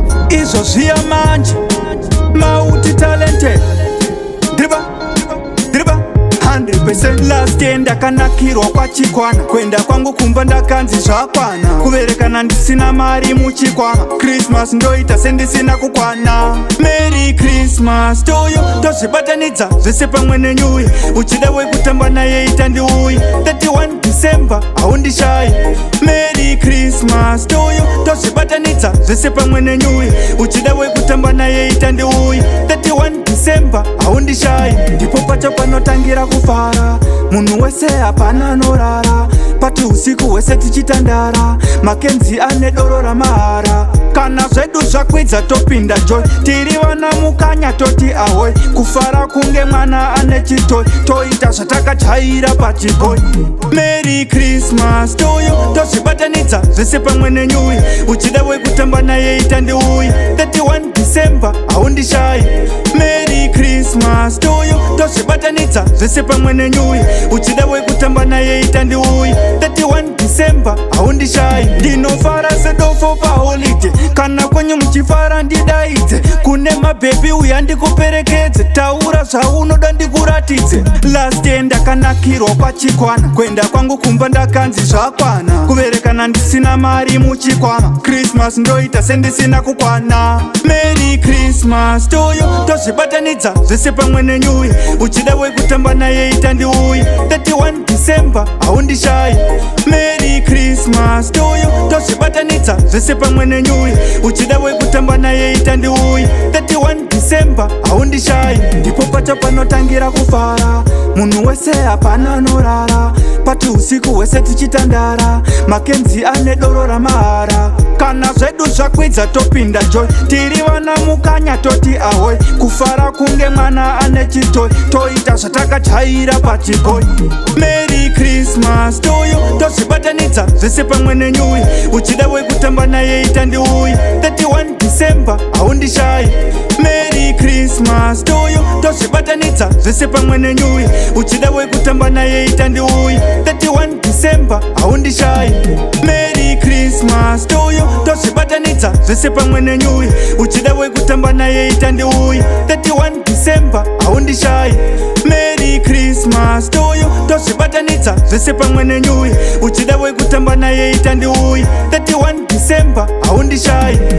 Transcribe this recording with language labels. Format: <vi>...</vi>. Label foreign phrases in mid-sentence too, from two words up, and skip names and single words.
<sn>Izvo zviya manje, mauti talented. Driba, driba,</sn> <en>hundred percent. Last year</en> <sn>ndakanakirwa kwachikwana. Kwenda kwangu kumba ndakanzi zvakwana. Kuverekana ndisina mari muchikwama. Christmas ndoita sendisina kukwana.</sn> <en>Merry Christmas to you.</en> <sn>Tozvibatanidza zvese pamwe nenyuya. Uchida wekutamba naye ita ndiuye. Thirty-one December, haundishai.</sn> <en>Merry Christmas to you.</en> <sn>Tozvibatanidza zvese pamwe nenyuyi. Uchida wekutamba naye, ita ndeuyi. Thirty-one December, haundishai. Ndipo pacho panotangira kufara. Munhu wese hapana anorara. Pati usiku hwese tichitandara. Makenzi ane doro ramahara. Kana zvedu zvakwidza, topinda joy. Tiri vana mukanya, toti ahoy. Kufara kunge mwana ane chitoy. Toita zva- takachaira pachikoni.</sn> <en>Merry Christmas to you.</en> <sn>Tozvibatanidza zvese pamwe nenyuyi. Uchida wekutamba naye ita ndiuyi. Thirty-one December, haundishayi.</sn> <en>Merry Christmas to you.</en> <sn>Tozvibatanidza zvese pamwe nenyuyi. Uchida wekutamba naye ita ndiuyi. Thirty-one December, haundishayi. Ndinofara sedofo paholiday. Kana kwenyu muchifara, ndidaidze. Kune mabhebhi, uya ndikuperekedze. Taura zvaunoda, ndikuratidze.</sn> <en>Last year</en> <sn>ndakanakirwa pachikwana. Kwenda kwangu kumba, ndakanzi zvakwana. Kuverekana ndisina mari muchikwama. Christmas ndoita sendisina kukwana.</sn> <en>Merry Christmas to you.</en> <sn>Tozvibatanidza zvese pamwe nenyuyi. Uchida wekutamba naye, ita ndiuyi. Thirty-one December, haundishayi.</sn> <en>Merry Christmas to you.</en> <sn>Tozvibatanidza zvese pamwe nenyuyi. Uchida wekutamba naye ita ndiuyi. Thirty-one December, haundishayi. Ndipo pacho panotangira kufara. Munhu wese hapana anorara. Pati usiku hwese tichitandara. Makenzi ane doro ramahara. Kana zvedu zvakwidza topinda joy. Tiri vana mukanya toti ahoy. Kufara kunge mwana ane chitoy. Toita Takajaira pachikoni.</sn> <en>Merry Christmas to you.</en> <sn>Tozvibatanidza zvese pamwe nenyuyi. Uchida wekutamba naye ita ndiuyi. Thirty-one December, haundishayi.</sn> <en>Merry Christmas to you.</en> <sn>Tozvibatanidza zvese pamwe nenyuyi. Uchida wekutamba naye ita ndiuyi. Thirty-one December, haundishayi.</sn> <en>Merry Christmas to you.</en> <sn>Tozvibatanidza zvese pamwe nenyuyi. Uchida wekutamba naye ita ndiuyi. Thirty-one December, haundishayi.</sn> <en>Merry Christmas to you.</en> <sn>Tozvibatanidza zvese pamwe nenyuyi. Uchida wekutamba naye, ita ndiuyi. Thirty-one December, haundishayi.</sn>